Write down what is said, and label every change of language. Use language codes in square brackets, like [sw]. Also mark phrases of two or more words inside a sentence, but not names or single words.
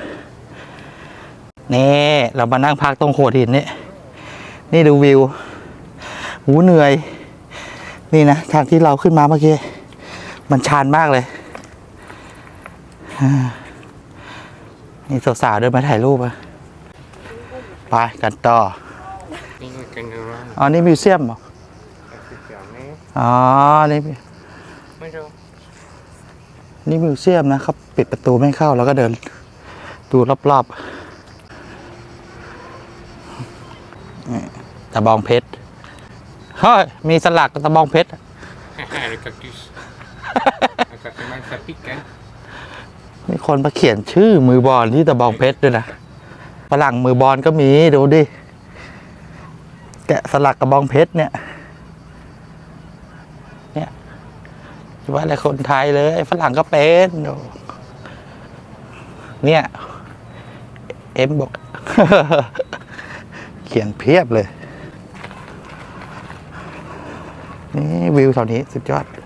[th] นี่เรามานั่งพักตรงโขดหินนี่ดูวิวหูเหนื่อยนี่นะทางที่เราขึ้นมาเมื่อกี้มันชันมากเลยนี่สาวๆเดินมาถ่ายรูปอะไปกันต่อ [en] think we can go around. [th] อ๋อนี่มิวเซียมเหรอ อ๋อ นี่ ไม่รู้ นี่มิวเซียมนะเขาปิดประตูไม่ให้เข้าแล้วก็เดินดูรอบๆนี่ตะบองเพชร เฮ้ย มีสลักตะบองเพชร [fr] Le cactus. Ça fait mal, ça pique, hein. [th] มีคนมาเขียนชื่อมือบอลที่ตะบองเพชรด้วยนะฝรั่งมือบอลก็มีดูดิ แกะสลักกระบองเพชรเนี่ยว่าอะไรคนไทยเลยฝรั่งก็เป็นเนี่ยเอ็มบอก เขียนเพียบเลย นี่วิวแถวนี้สุดยอด